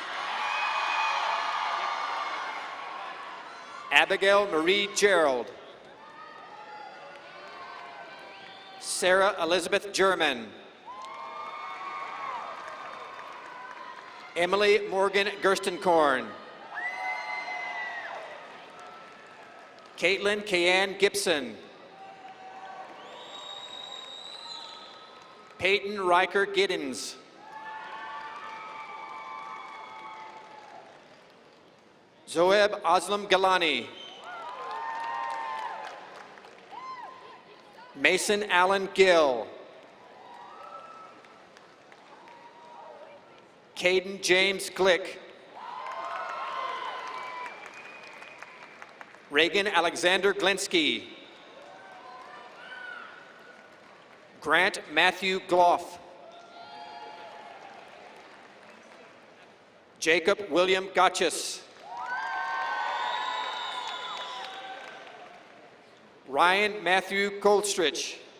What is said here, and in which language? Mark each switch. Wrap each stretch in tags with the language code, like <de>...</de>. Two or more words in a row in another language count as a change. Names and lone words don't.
<en>Abigail Marie Gerald. Sarah Elizabeth German. Emily Morgan Gerstenkorn. Caitlin Kayanne Gibson. Peyton Riker Giddens. Zoeb Aslam Galani. Mason Allen Gill. Caden James Glick. Reagan Alexander Glinsky. Grant Matthew Gloff. Jacob William Gotchis. Ryan Matthew Goldstrich.</en>